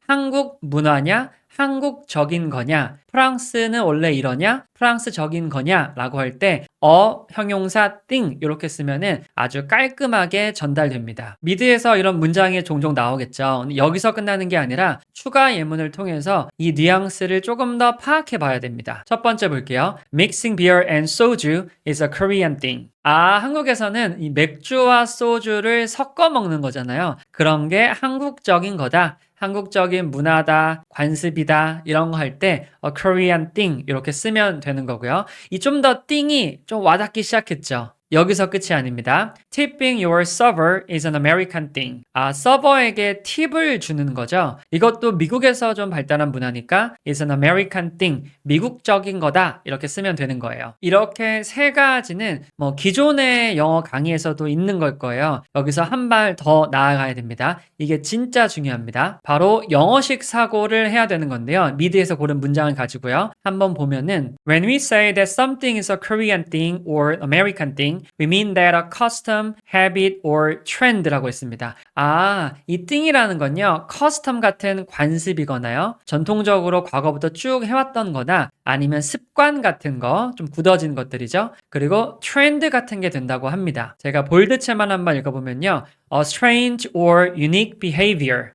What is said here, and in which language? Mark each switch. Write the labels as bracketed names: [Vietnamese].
[Korean] 한국 문화냐? 한국적인 거냐? 프랑스는 원래 이러냐? 프랑스적인 거냐? 라고 할 때 형용사 thing 이렇게 쓰면은 아주 깔끔하게 전달됩니다. 미드에서 이런 문장이 종종 나오겠죠. 여기서 끝나는 게 아니라 추가 예문을 통해서 이 뉘앙스를 조금 더 파악해 봐야 됩니다. 첫 번째 볼게요. [English] Mixing beer and soju is a Korean thing. [Korean] 한국에서는 이 맥주와 소주를 섞어 먹는 거잖아요. 그런 게 한국적인 거다. 한국적인 문화다, 관습이다 이런 거 할 때 [English] Korean thing [Korean] 이렇게 쓰면 되는 거고요. 이 좀 더 thing이 좀 와닿기 시작했죠. 여기서 끝이 아닙니다. [English] Tipping your server is an American thing. [Korean] 서버에게 팁을 주는 거죠. 이것도 미국에서 좀 발달한 문화니까 [English] is an American thing. [Korean] 미국적인 거다. 이렇게 쓰면 되는 거예요. 이렇게 세 가지는 기존의 영어 강의에서도 있는 걸 거예요. 여기서 한 발 더 나아가야 됩니다. 이게 진짜 중요합니다. 바로 영어식 사고를 해야 되는 건데요. 미드에서 고른 문장을 가지고요. 한번 보면은 [English] When we say that something is a Korean thing or American thing, we mean that a custom, habit, or trend [Korean] 라고 했습니다. 이 thing이라는 건요, custom 같은 관습이거나요, 전통적으로 과거부터 쭉 해왔던 거나 아니면 습관 같은 거, 좀 굳어진 것들이죠. 그리고 트렌드 같은 게 된다고 합니다. 제가 볼드체만 한번 읽어보면요. [English] A strange or unique behavior.